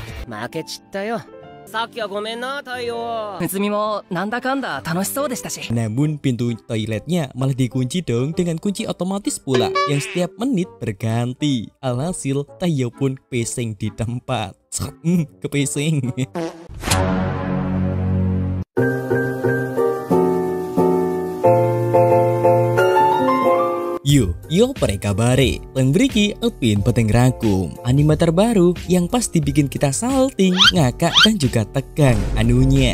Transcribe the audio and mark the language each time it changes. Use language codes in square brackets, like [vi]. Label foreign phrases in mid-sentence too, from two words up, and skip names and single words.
[ja] 負けちったよ。さっきはごめんな、太陽。内海もなんだかんだ楽しそうでしたし. [id] Namun pintu toiletnya malah dikunci dong dengan kunci otomatis pula yang setiap menit berganti. Alhasil Taiyo pun pesing di tempat. Kepesing. Yo prekabare, teng briki Upin Peteng Rangkum, anime terbaru yang pasti bikin kita salting, ngakak dan juga tegang anunya.